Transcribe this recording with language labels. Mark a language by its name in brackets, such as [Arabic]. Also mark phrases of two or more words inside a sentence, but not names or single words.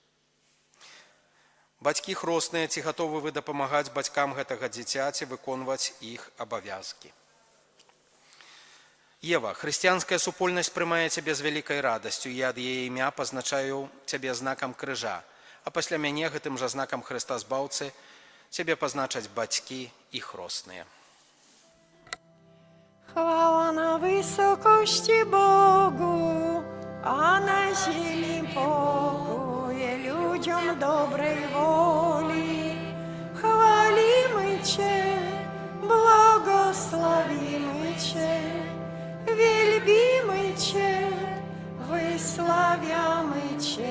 [Belarusian] Бацькі хросныя, ці гатовы вы дапамагаць бацькам гэтага дзіцяці выконваць іх абавязкі? Ева, хрысціянская супольнасць прымае цябе з вялікай радасцю, я ад яе імя пазначаю цябе знакам крыжа, а пасля мяне гэтым жа знакам Хрыста Збаўцы цябе пазначаць бацькі і хросныя. [Polish] Chwała na wysokości Bogu, a na ziemi pokój ludziom dobrej woli. Chwalimy Cię, błogosławimy Cię, wielbimy Cię, wysławiamy Cię.